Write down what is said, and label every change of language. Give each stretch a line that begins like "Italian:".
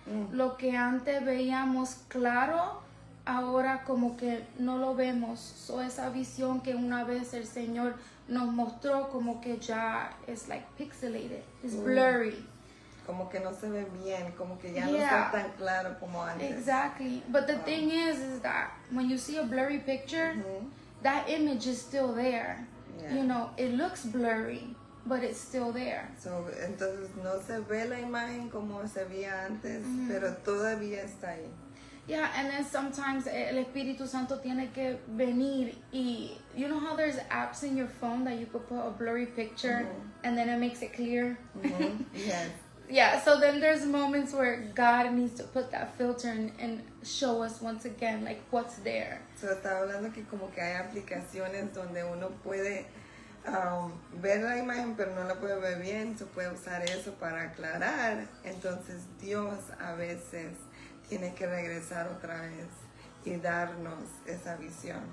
Spanish: Lo que antes veíamos claro, ahora como que no lo vemos. Esa visión que una vez el Señor nos mostró, como que ya es pixelated,
English: it's blurry.
Spanish: Como que no se ve bien, como que ya no está tan claro como antes.
English: Exactly. But the thing is that when you see a blurry picture, that image is still there. It looks blurry, but it's still there.
Spanish: Entonces no se ve la imagen como se veía antes, pero todavía está ahí.
English: Yeah, and then sometimes
Spanish: el Espíritu Santo tiene que venir y
English: you know how there's apps in your phone that you could put a blurry picture and then it makes it clear? Yes. Yeah, so then there's moments where God needs to put that filter and show us once again what's there.
Spanish: Estaba hablando que como que hay aplicaciones donde uno puede ver la imagen pero no la puede ver bien, se puede usar eso para aclarar. Entonces Dios a veces tiene que regresar otra vez y darnos esa visión.